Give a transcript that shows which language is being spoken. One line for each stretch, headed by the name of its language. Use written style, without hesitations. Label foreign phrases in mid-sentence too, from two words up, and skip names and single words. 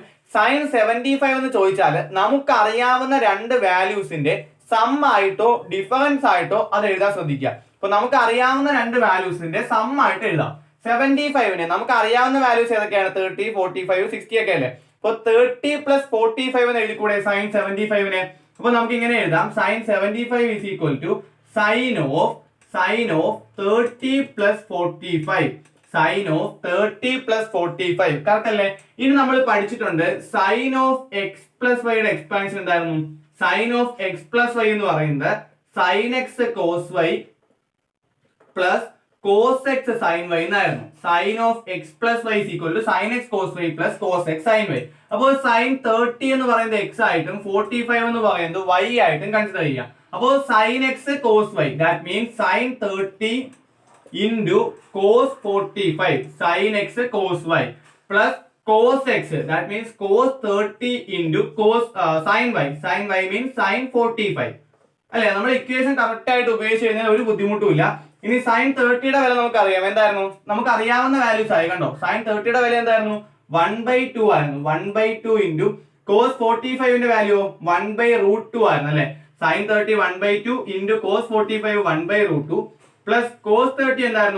Malayalam: സൈൻ 75 എന്ന് ചോദിച്ചാൽ നമുക്ക് അറിയാവുന്ന രണ്ട് വാല്യൂസിന്റെ സം ആയിട്ടോ ഡിഫറൻസ് ആയിട്ടോ അത് എഴുതാൻ ശ്രദ്ധിക്കുക. അപ്പൊ നമുക്ക് അറിയാവുന്ന രണ്ട് വാല്യൂസിന്റെ സം ആയിട്ട് എഴുതാം. 75നെ നമുക്ക് അറിയാവുന്ന വാല്യൂസ് ഏതൊക്കെയാണ്? 30, 45, 60 ഒക്കെ അല്ലേ? അപ്പൊ 30 + 45 എന്ന് എഴുതിക്കൂടെ സൈൻ 75നെ?
English: അപ്പൊ നമുക്ക് ഇങ്ങനെ എഴുതാം. sine 75 is equal to sine of 30 + 45. sine of 30 + 45 correct
Malayalam: അല്ലേ? ഇനി നമ്മൾ പഠിച്ചിട്ടുണ്ട്
English: sine of x
Malayalam: + yയുടെ എക്സ്പാൻഷൻ എന്തായിരുന്നു?
English: sine of x + y
Malayalam: എന്ന് പറയുന്നത്
English: sine x cos y plus cos x sin y
Malayalam: എന്നായിരുന്നു.
English: sine of x + y is equal to sin x cos y plus cos x sin y.
Malayalam: അപ്പോൾ സൈൻ 30 എന്ന് പറയുന്നത് x ആയിട്ടും 45 എന്ന് പറയുന്നത് y ആയിട്ടും കൺസിഡർ ചെയ്യാം.
English: അപ്പോൾ sin x cos y that means sin 30 into cos 45 sin x cos y plus cos x that means cos 30 into cos sin y means sin 45 അല്ലേ?
Malayalam: നമ്മൾ
English: equation correct
Malayalam: ആയിട്ട് ഉപയോഗിച്ച് കഴിഞ്ഞാൽ ഒരു ബുദ്ധിമുട്ടുമില്ല. ഇനി സൈൻ 30യുടെ വില നമുക്കറിയാം. എന്തായിരുന്നു? നമുക്ക് അറിയാവുന്ന വാല്യൂസ് ആയി. കണ്ടോ? സൈൻ 30യുടെ വില എന്തായിരുന്നു? 1/2 ആയിരുന്നു.
English: 1/2 into cos
Malayalam: 45ന്റെ വാല്യൂ 1/√2 ആയിരുന്നു അല്ലെ? സൈൻ 30
English: 1/2 into cos 45 1/√2 plus cos 30
Malayalam: എന്തായിരുന്നു?